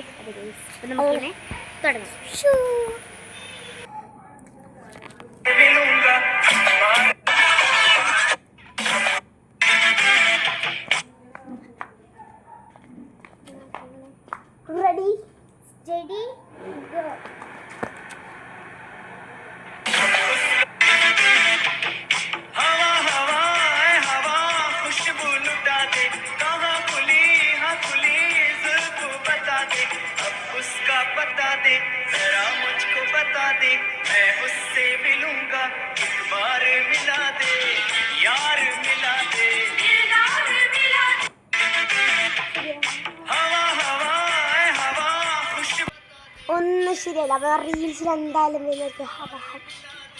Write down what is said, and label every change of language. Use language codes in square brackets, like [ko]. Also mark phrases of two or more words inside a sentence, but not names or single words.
[ml] അപ്പം നമുക്കിങ്ങനെ തുടങ്ങാം. റെഡി [en] steady go. [hi] उसका बता दे जरा मुझको बता दे मैं उससे मिलूंगा एक बार मिला दे यार मिला दे हवा हवा हवा खुशबू [ml] ഒന്നും ശരിയല്ല. അപ്പോൾ റീൽസിൽ എന്തായാലും വരുന്നത്